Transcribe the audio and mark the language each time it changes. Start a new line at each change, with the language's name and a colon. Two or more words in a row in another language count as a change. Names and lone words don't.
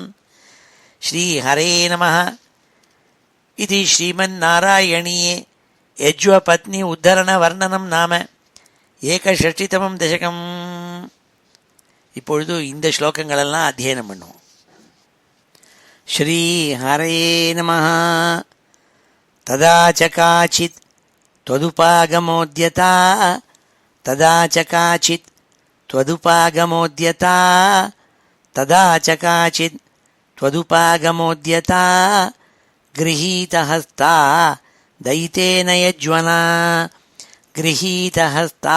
Sanskrit: श्री हरे नमः. இது श्रीमन्नारायणीये यज्वपत्नी उत्तरण वर्णनं नाम एकषष्टितमं दशकम्.
Tamil: இப்பொழுது இந்த ஸ்லோகங்களெல்லாம் அத்தியனம் பண்ணுவோம்.
Sanskrit: श्री हरे नमः. तदा च काचित् त्वदुपागमोद्यता तदा च काचित् त्वदुपागमोद्यता तदा च काचित् त्वदुपागमोद्यता गृहीतहस्ता दयितेन यज्वना गृहीतहस्ता